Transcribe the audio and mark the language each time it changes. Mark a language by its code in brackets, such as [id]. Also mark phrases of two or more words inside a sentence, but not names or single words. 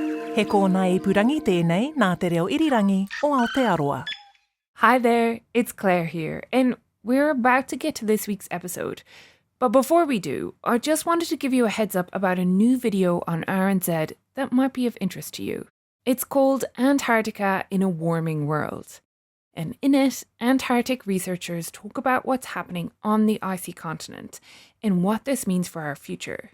[mi] He kōna e purangi tēnei nā te reo irirangi o Aotearoa. [en] Hi there, it's Claire here, and we're about to get to this week's episode. But before we do, I just wanted to give you a heads up about a new video on RNZ that might be of interest to you. It's called Antarctica in a Warming World. And in it, Antarctic researchers talk about what's happening on the icy continent and what this means for our future.